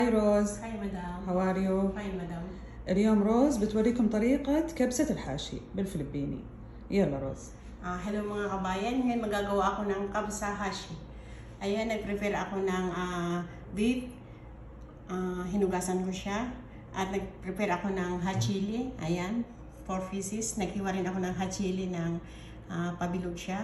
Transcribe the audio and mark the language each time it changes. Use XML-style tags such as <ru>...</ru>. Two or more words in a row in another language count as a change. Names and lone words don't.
<ar>هاي روز. هاي مدام.</ar> <en>How are you؟</en> <ar>هاي مدام. اليوم روز بتوريكم طريقة كبسة الحاشي بالفلبيني. يلا روز.</ar> <tl>Hello mga kabayan, ngayon magagawa ako ng kabsa hashi. Ayan, nag-prepare ako ng beef. Hinugasan ko siya. At nag-prepare ako ng</tl> <en>hot chili.</en> <tl>Ayan, 4 pieces. Naghiwa rin ako ng</tl> <en>hot chili</en> <tl>ng pabilog siya.</tl>